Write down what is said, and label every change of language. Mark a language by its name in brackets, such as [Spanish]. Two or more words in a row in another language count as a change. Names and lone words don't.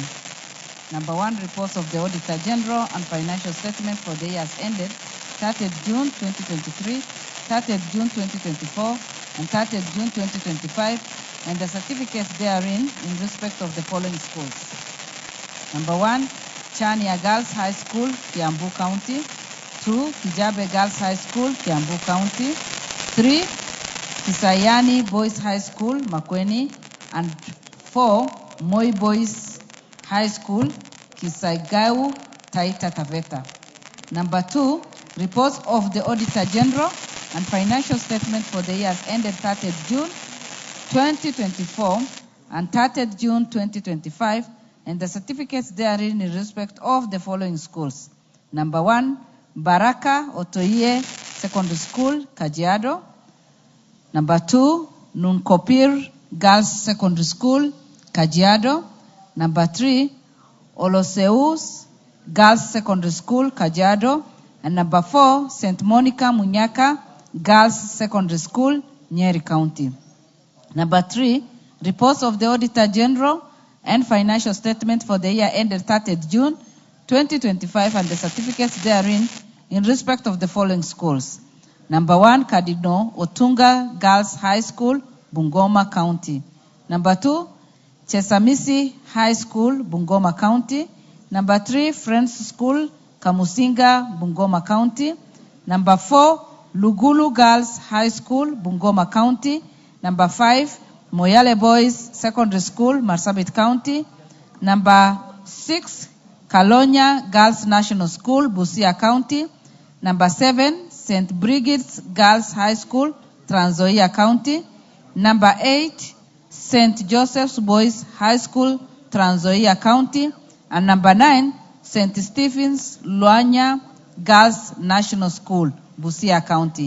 [English] Number 1, reports of the Auditor General and financial statement for the years ended 30th June 2023, 30th June 2024, and 30th June 2025, and the certificates therein in respect of the following schools. Number 1, Chania Girls High School, Kiambu County. 2, Kijabe Girls High School, Kiambu County. 3, Kisayani Boys High School, Makueni. And 4, Moi Boys High School, Kisaigau, Taita Taveta. Number 2, reports of the Auditor General and financial statement for the years ended 30th June 2024 and 30th June 2025, and the certificates therein in respect of the following schools. Number 1, Baraka Otoye Secondary School, Kajiado. Number 2, Nunkopir Girls Secondary School, Kajiado. Number 3, Oloseus Girls Secondary School, Kajiado. And number 4, St. Monica Munyaka Girls Secondary School, Nyeri County. Number 3, reports of the Auditor General and financial statement for the year ended 30th June 2025 and the certificates therein in respect of the following schools. Number 1, Kadino Otunga Girls High School, Bungoma County. Number 2, Chesamisi High School, Bungoma County. Number 3, Friends School, Kamusinga, Bungoma County. Number 4, Lugulu Girls High School, Bungoma County. Number 5, Moyale Boys Secondary School, Marsabit County. Number 6, Kalonya Girls National School, Busia County. Number 7, St. Brigid's Girls High School, Trans Nzoia County. Number 8, St. Joseph's Boys High School, Trans Nzoia County. And number 9, St. Stephen's Luanya Girls National School, Busia County.